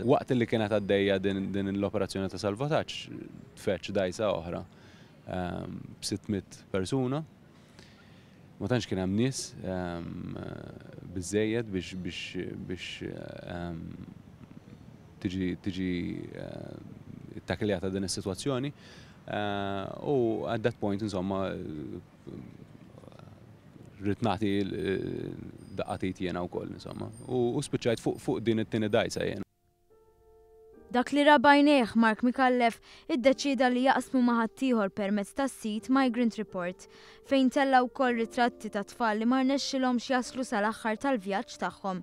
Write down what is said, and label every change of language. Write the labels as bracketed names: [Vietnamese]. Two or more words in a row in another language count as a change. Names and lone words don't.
[Maltese] Waqt li kienet għaddejja din l-operazzjoni ta' salvataġġ tfetx dajsa oħra b'600 persuna. Ma tantx kien hemm nies biżżejjed biex tiġi takkiljata din is-sitwazzjoni. U [English] at that point [Maltese] insomma rrid nagħti daqqatit jiena wkoll insomma. U spiċċajt fuq din it-tieni dajsa jiena. Dak li rabajnejh Mark Micallef iddeċida li jaqsmu ma' ħaddieħor permezz tas-sit Migrant Report fejn tella wkoll ritratti ta' tfal li ma rnexxilhomx jaslu sal-aħħar tal-vjaġġ tagħhom.